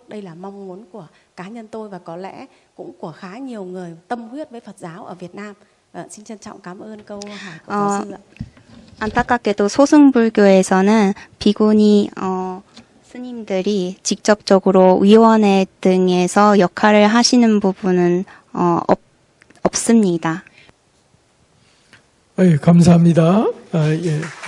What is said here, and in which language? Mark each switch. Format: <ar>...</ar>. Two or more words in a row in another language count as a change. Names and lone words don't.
<vi>Đây là mong muốn của cá nhân tôi và có lẽ cũng của khá nhiều người tâm huyết với Phật giáo ở Việt Nam. Xin trân trọng cảm ơn câu hỏi của giáo sư ạ.</vi> <ko>안타깝게도 소승불교에서는 비구니 스님들이 직접적으로 위원회 등에서 역할을 하시는 부분은 없습니다. 예, 감사합니다. 예.</ko>